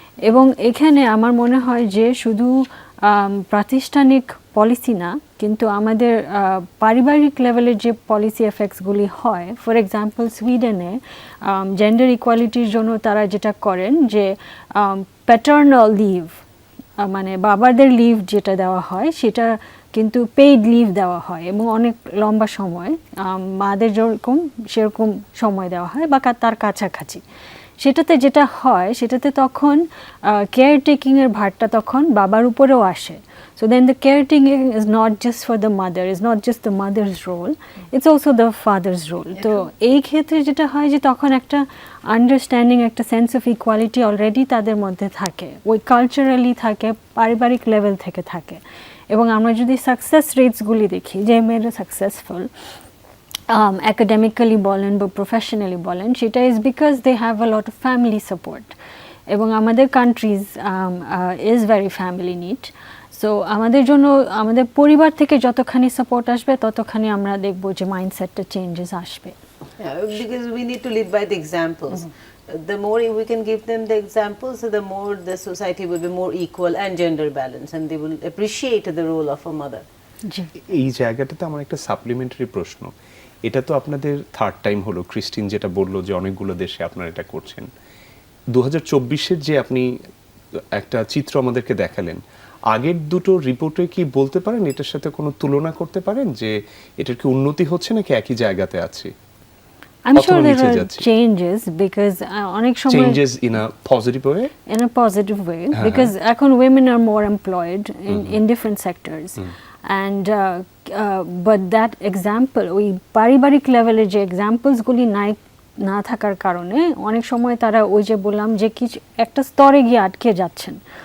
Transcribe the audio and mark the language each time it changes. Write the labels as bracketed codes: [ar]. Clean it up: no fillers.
[bn] এবং এখানে আমার মনে হয় যে শুধু প্রাতিষ্ঠানিক পলিসি না, কিন্তু আমাদের পারিবারিক লেভেলের যে পলিসি এফেক্টসগুলি হয়, ফর এক্সাম্পল সুইডেনে জেন্ডার ইকুয়ালিটির জন্য তারা যেটা করেন যে প্যাটার্নাল লিভ, মানে বাবাদের লিভ যেটা দেওয়া হয় সেটা কিন্তু পেইড লিভ দেওয়া হয় এবং অনেক লম্বা সময়, মাদের যেরকম সেরকম সময় দেওয়া হয় বা তার কাছাকাছি। সেটাতে যেটা হয় সেটাতে তখন কেয়ারটেকিংয়ের ভারটা তখন বাবার উপরেও আসে। [en] So then the caretaking is not just for the mother, is not just the mother's role, it's also the father's role. [bn] তো এই ক্ষেত্রে যেটা হয় যে তখন একটা আন্ডারস্ট্যান্ডিং, একটা সেন্স অফ ইকুয়ালিটি অলরেডি তাদের মধ্যে থাকে, ওই কালচারালি থাকে, পারিবারিক লেভেল থেকে থাকে। এবং আমরা যদি সাকসেস রেটসগুলি দেখি, যে মেয়েরা সাকসেসফুল অ্যাকাডেমিক্যালি বলেন বা প্রফেশনালি বলেন, সেটা [en] Is because they have a lot of family support. [bn] এবং আমাদের [en] Countries is very family need. [bn] So আমাদের জন্য আমাদের পরিবার থেকে যতখানি সাপোর্ট আসবে ততখানি আমরা দেখব যে মাইন্ডসেটটা চেঞ্জেস আসবে। [en] Because we need to live by the examples. The more we can give them the examples, the more the society will be more equal and gender balanced, and they will appreciate the role of a mother. [bn] এই জায়গাটাতে আমার একটা supplementary প্রশ্ন। এটা তো আপনাদের third time হলো, Christine যেটা বললো যে অনেকগুলো দেশে আপনারা এটা করছেন। 2024-এর যে আপনি একটা চিত্র আমাদেরকে দেখালেন, আগের দুটো রিপোর্টে কি বলতে পারেন, এটার সাথে কোনো তুলনা করতে পারেন যে এটার কি উন্নতি হচ্ছে নাকি একই জায়গাতে আছে? [en] I'm sure there are changes because [bn] অনেক সময় [en] changes in a positive way, [bn] because এখন [en] women are more employed in different sectors, and but that example, [bn] ওই পারিবারিক লেভেলে যে এক্সাম্পলসগুলি না থাকার কারণে অনেক সময় তারা ওই যে বললাম যে কিছু একটা স্তরে গিয়ে আটকে যাচ্ছেন।